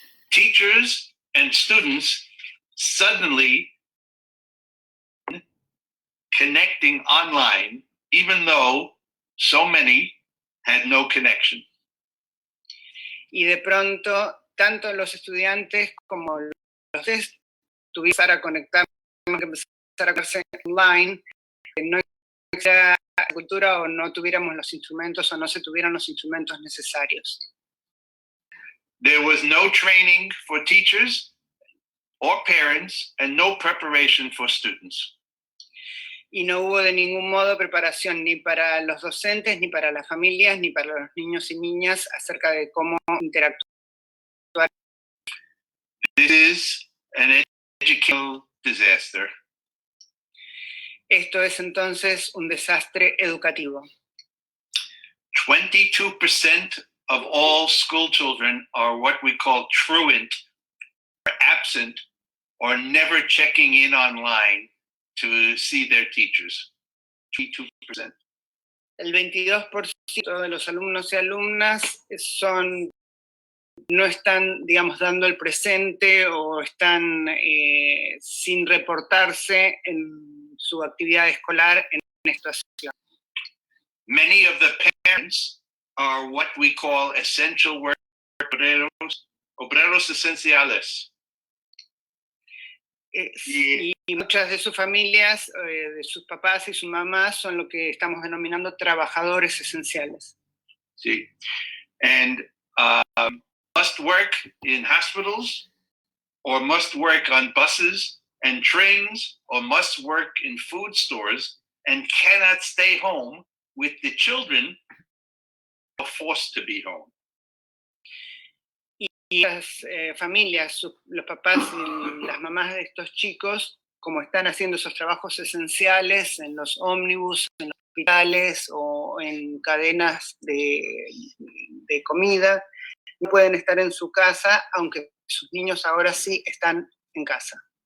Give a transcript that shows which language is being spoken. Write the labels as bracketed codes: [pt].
[en] Teachers and students suddenly connecting online, even though so many had no connection. [es] Y de pronto, tanto los estudiantes como los docentes tuvieron que conectar, que empezar a conectarse online, no existía cultura o no tuviéramos los instrumentos o no se tuvieran los instrumentos necesarios. [en] There was no training for teachers or parents and no preparation for students. [es] Y no hubo de ningún modo preparación ni para los docentes, ni para las familias, ni para los niños y niñas acerca de cómo interactuar. [en] This is an educational disaster. [es] Esto es entonces un desastre educativo. [en] 22% of all school children are what we call truant, or absent, or never checking in online to see their teachers. 22%. [es] El 22% de los alumnos y alumnas no están, digamos, dando el presente o están sin reportarse en su actividad escolar en esta situación. [en] Many of the parents are what we call essential workers, [es] obreros esenciales. Y muchas de sus familias, de sus papás y sus mamás, son lo que estamos denominando trabajadores esenciales. Sí. [en] And must work in hospitals, or must work on buses and trains, or must work in food stores, and cannot stay home with the children who are forced to be home. [es] Y las familias, los papás y las mamás de estos chicos, como están haciendo esos trabajos esenciales en los ómnibus, en los hospitales o en cadenas de comida, no pueden estar en su casa, aunque sus niños ahora sí están en casa.